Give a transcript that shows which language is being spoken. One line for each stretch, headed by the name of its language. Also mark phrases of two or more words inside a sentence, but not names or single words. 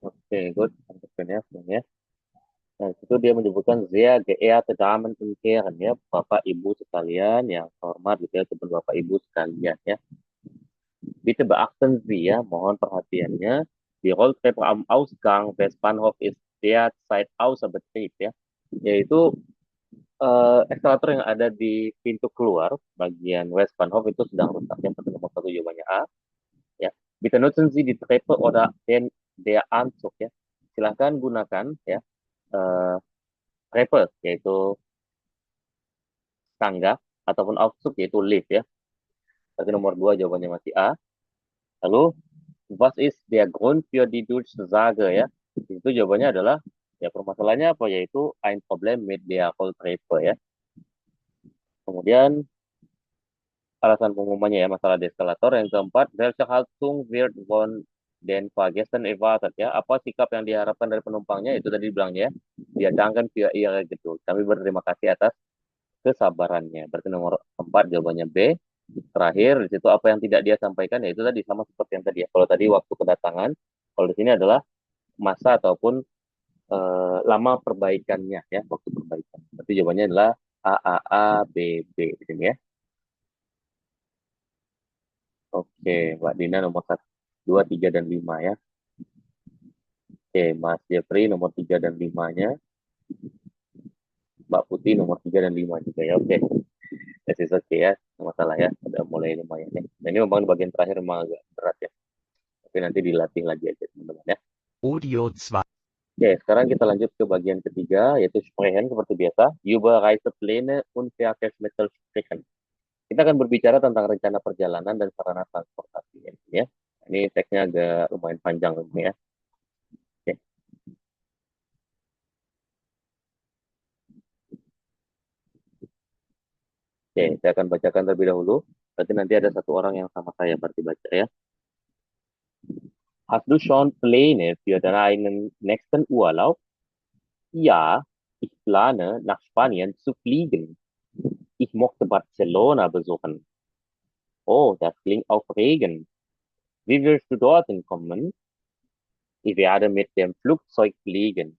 Indonesian: Oke, good. Lanjutkan ya, semuanya. Nah, itu dia menyebutkan
German: sehr geehrte Damen und Herren
Indonesian: ya, Bapak Ibu sekalian yang hormat gitu ya, ataupun Bapak Ibu sekalian ya.
German: Bitte beachten Sie
Indonesian: ya, mohon perhatiannya. Die Rolltreppe am Ausgang Westbahnhof ist derzeit außer Betrieb ya, yaitu eskalator yang ada di pintu keluar bagian Westbahnhof itu sedang rusak. Yang penting nomor satu jawabannya A. Ya,
German: bitte nutzen Sie die Treppe oder der Anzug ya.
Indonesian: Silahkan gunakan ya eh, treppe yaitu tangga ataupun Aufzug yaitu lift ya. Berarti nomor dua jawabannya masih A. Lalu
German: was ist der Grund für die Durchsage
Indonesian: ya? Itu jawabannya adalah ya permasalahannya apa yaitu
German: ein Problem mit der Rolltreppe
Indonesian: ya. Kemudian alasan pengumumannya ya masalah di eskalator. Yang keempat,
German: welche Haltung wird von den Fahrgästen erwartet ya?
Indonesian: Apa sikap yang diharapkan dari penumpangnya? Itu tadi dibilangnya ya.
German: Dia danken für ihre Geduld.
Indonesian: Kami berterima kasih atas kesabarannya. Berarti nomor 4 jawabannya B. Terakhir di situ apa yang tidak dia sampaikan yaitu tadi sama seperti yang tadi ya. Kalau tadi waktu kedatangan, kalau di sini adalah masa ataupun lama perbaikannya ya, waktu perbaikan. Berarti jawabannya adalah A A A B B di sini ya. Oke, Mbak Dina nomor 1, 2, 3, dan 5 ya. Oke, Mas Jeffrey nomor 3 dan 5-nya. Mbak Putih nomor 3 dan 5 juga ya. Oke,
English: this is okay
Indonesian: ya. Nggak masalah ya. Udah mulai lumayan ya. Nah, ini memang bagian terakhir memang agak berat ya. Tapi nanti dilatih lagi aja teman-teman ya. Audio 2. Oke, sekarang kita lanjut ke bagian ketiga, yaitu sprechen seperti biasa.
German: Über Reisepläne und Verkehrsmittel sprechen.
Indonesian: Kita akan berbicara tentang rencana perjalanan dan sarana transportasi ya. Ini teksnya agak lumayan panjang ini ya. Oke. Oke, saya akan bacakan terlebih dahulu. Berarti nanti ada satu orang yang sama saya berarti baca ya.
German: Hast du schon Pläne für deinen nächsten Urlaub? Ja, ich plane, nach Spanien zu fliegen. Ich möchte Barcelona besuchen. Oh, das klingt aufregend. Wie willst du dorthin kommen? Ich werde mit dem Flugzeug fliegen.